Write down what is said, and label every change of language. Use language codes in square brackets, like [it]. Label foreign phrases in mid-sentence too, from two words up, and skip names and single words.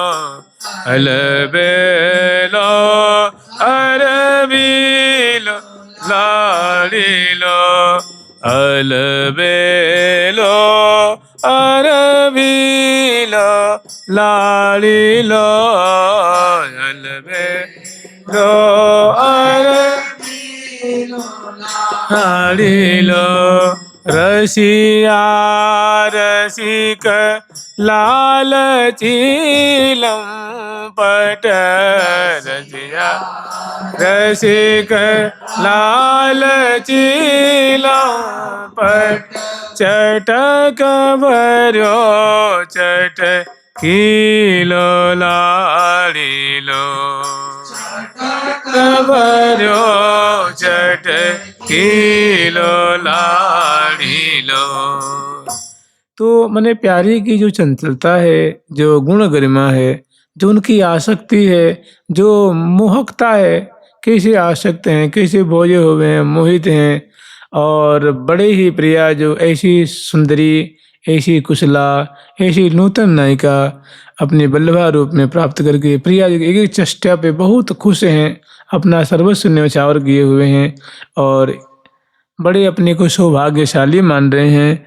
[bra] अलबेलो अरबीलो लाड़िलो, अलबेलो अरबीलो लाड़िलो, अलबेलो अरबीलो लाड़िलो, रसिया रसिक लाल चीलम पट, रसिया रसिक लाल चीलम पट, चटक भरो चट किलो लाड़िलो, चटक भरो चट किलो लाड़िलो। [hi] तो मैंने प्यारी की जो चंचलता है, जो गुण गरिमा है, जो उनकी आसक्ति है, जो मोहकता है, कैसे आसक्त हैं, कैसे भोजे हुए हैं, मोहित हैं। और बड़े ही प्रिया जो ऐसी सुंदरी, ऐसी कुशला, ऐसी नूतन नायिका अपने बल्लभा रूप में प्राप्त करके प्रिया जी की एक एक चेष्टा पे बहुत खुश हैं, अपना सर्वस्व न्यौछावर किए हुए हैं और बड़े अपने को सौभाग्यशाली मान रहे हैं।